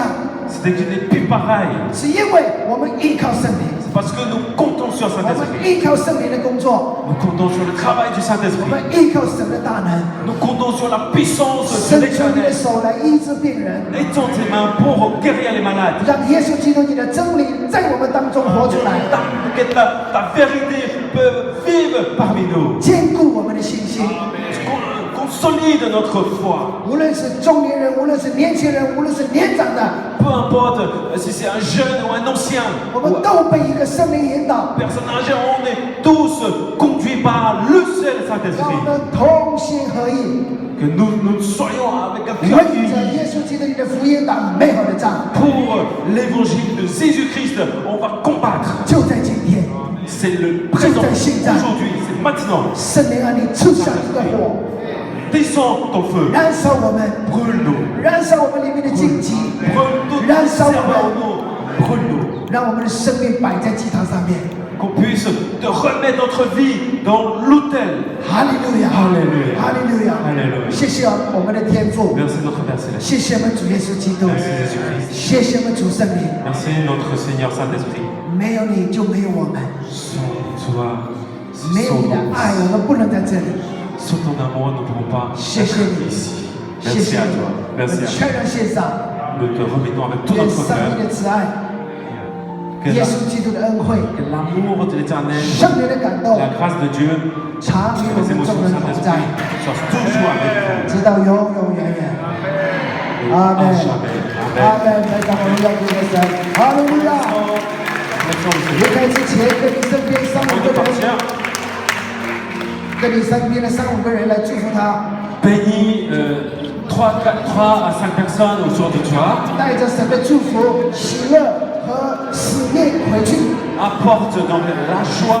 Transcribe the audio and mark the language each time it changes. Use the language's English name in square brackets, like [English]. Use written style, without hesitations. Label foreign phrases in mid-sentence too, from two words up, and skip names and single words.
[French] C'est que tu n'es plus pareil. [Chinese] 是因为我们依靠圣灵， [French] C'est parce que nous comptons sur [Chinese] 我们 [French] Saint-Esprit. [Chinese] 依靠圣灵的工作， [French] Nous comptons sur le travail du [Chinese] 我 [French] Saint-Esprit. [Chinese] 们依靠神的大能， [French] Nous comptons sur la puissance [Chinese] 伸 [French] de [Chinese] 出你的 [French] l'Éternel. [Chinese] 手来医治病人， [French] Étends tes mains pour guérir les malades. [Chinese] 让耶稣基督你的真理在我们当中活出来， [French] Que ta vérité peut vivre parmi nous. [Chinese] 坚固我们的信心。 [French] Consolide notre foi. [Chinese] 无论是中年人，无论是年轻人，无论是年长的， [French] Peu importe si c'est un jeune ou un ancien, [Chinese] 我 [French] ou [Chinese] 们都被一个圣灵引导， [French] personne âgée, on est tous conduits par le seul [Chinese] 让我 [French] Saint-Esprit. [Chinese] 们同心合意， [French] Que nous soyons avec un [Chinese] 为 [French] cœur [Chinese] 着 [French] uni [Chinese] 耶稣基督你的福音打美好的仗。 [French] pour l'évangile de Jésus-Christ. On va combattre. [Chinese] 就在今天， [French] C'est le présent, aujourd'hui, c'est maintenant. [Chinese] 圣灵啊，你出下这个火， [French] Descends ton feu. [Chinese] 燃烧我们， [French] Brûle-nous. [Chinese] 燃烧我们里面的荆棘， [French] Brûle tout [Chinese] 燃烧我 [French] servant [Chinese] 们， [French] en nous. Brûle-nous. [Chinese] 让我们的生命摆在祭坛上面。 [French] Qu'on puisse te remettre notre vie dans l'autel. [Chinese] 哈利路亚，哈利路亚哈利路亚，哈利路亚谢谢我们的天父， [French] Merci notre Père Céleste. [Chinese] 谢谢我们主耶稣基督， [French] Merci Jésus-Christ. [Chinese] 谢谢我们主圣灵， [French] Merci notre Seigneur Saint-Esprit. [Chinese] 没有你就没有我们， [French] Sans toi, [Chinese] 没有你的爱，我们不能在这里。 [French] sans ton amour, nous ne pouvons pas [Chinese] 谢谢 [French] être [Chinese] 你， [French] ici. [Chinese] 谢 [French] Merci [Chinese] 谢 [French] à [Chinese] 你， [French] toi. [Chinese] 我 [French] Merci [Chinese] 们 [French] à [Chinese] 全 [French] toi. [Chinese] 然献上， [French] Nous te remettons avec tout [Chinese] 愿 [French] notre [Chinese] 上帝 [French] cœur [Chinese] 的慈爱、 [French] que [Chinese] 耶 [French] la- [Chinese] 稣基督的恩惠、 [French] que l'amour de l'Éternel, [Chinese] 圣灵的感动， [French] la grâce de Dieu, [Chinese] 常与我 [French] les [Chinese] 们众 [French] émotions [Chinese] 人 [French] du [Chinese] 同在， [French] Saint-Esprit soient toujours avec vous. [Chinese] 直到永永远远。 [French] Et [Chinese] 阿 [French] à [Chinese] 门， [French] jamais. [Chinese] 阿 [French] Amen. [Chinese] 门。来，让我们要给的神，哈利路亚。 [French] Maintenant, le [Chinese] 离 [French] Seigneur. [Chinese] 开之前，跟你身边三五 [French] Avant [Chinese] 个 [French] de [Chinese] 人， [French] partir, [Chinese] 跟你身边的三五个人来祝福他， [French] bénis 3 à 5 personnes autour de toi. [Chinese] 带着神的祝福、喜乐和使命回去。 [French] Apporte donc la joie.